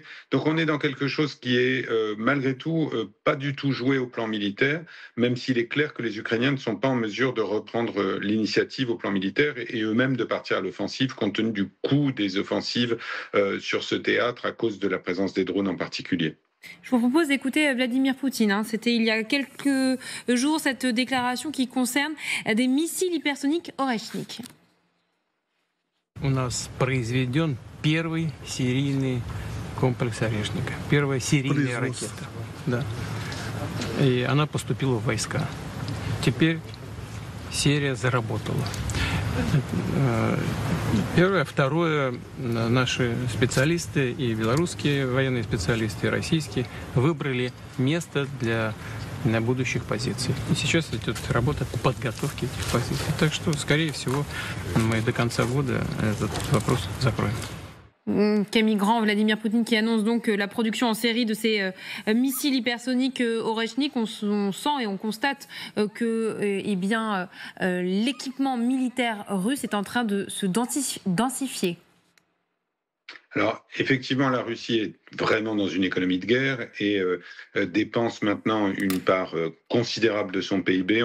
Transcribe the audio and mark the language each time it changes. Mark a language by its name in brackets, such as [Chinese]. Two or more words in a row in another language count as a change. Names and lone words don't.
[French] Donc on est dans quelque chose qui est malgré tout pas du tout joué au plan militaire, même s'il est clair que les Ukrainiens ne sont pas en mesure de reprendre l'initiative au plan militaire et eux-mêmes de partir à l'offensive, compte tenu du coût des offensives sur ce théâtre à cause de la présence des drones en particulier. Je vous propose d'écouter Vladimir Poutine. C'était il y a quelques jours cette déclaration qui concerne des missiles hypersoniques Oreshnik. [Russian] У нас произведен первый серийный комплекс Орешника. Первая серийная ракета. Да. И она поступила в войска. Теперь серия заработала. Первое. Второе. Наши специалисты, и белорусские военные специалисты, и российские, выбрали место для будущих позиций. И сейчас идет работа по подготовке этих позиций. Так что, скорее всего, мы до конца года этот вопрос закроем. [French] Camille Grand, Vladimir Poutine qui annonce donc la production en série de ces missiles hypersoniques Oreshnik. On sent et on constate que l'équipement militaire russe est en train de se densifier. Alors, effectivement, la Russie est vraiment dans une économie de guerre et dépense maintenant une part considérable de son PIB.